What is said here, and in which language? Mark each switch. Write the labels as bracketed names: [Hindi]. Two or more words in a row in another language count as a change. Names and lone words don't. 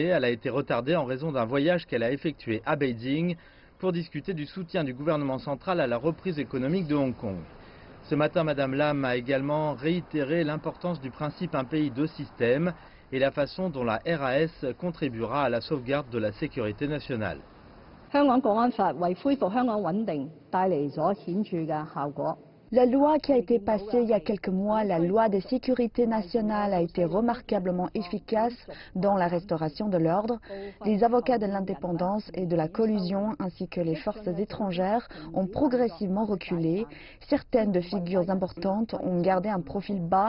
[French] Elle a été retardée en raison d'un voyage qu'elle a effectué à Beijing pour discuter du soutien du gouvernement central à la reprise économique de Hong Kong. Ce matin, Madame Lam a également réitéré l'importance du principe un pays deux systèmes et la façon dont la RAS contribuera à la sauvegarde de la sécurité nationale. [Cantonese] 香港國安法為恢復香港穩定帶嚟咗顯著嘅效果。 [French] La loi qui a été passée il y a quelques mois, la loi de sécurité nationale, a été remarquablement efficace dans la restauration de l'ordre. Les avocats de l'indépendance et de la collusion ainsi que les forces étrangères ont progressivement reculé. Certaines de figures importantes ont gardé un profil bas.